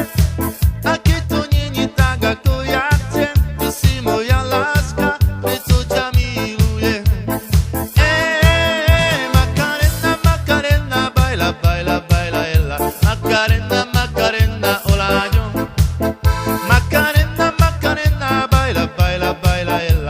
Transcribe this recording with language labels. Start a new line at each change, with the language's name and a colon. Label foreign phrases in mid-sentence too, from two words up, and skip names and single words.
Slovak: A keď to není tak, ako ja chcem, ty si moja láska, preto ťa milujem.
Spanish: Macarena, Macarena, baila, baila, baila, ella. Macarena, Macarena, hola yo. Macarena, Macarena, baila, baila, baila, ella.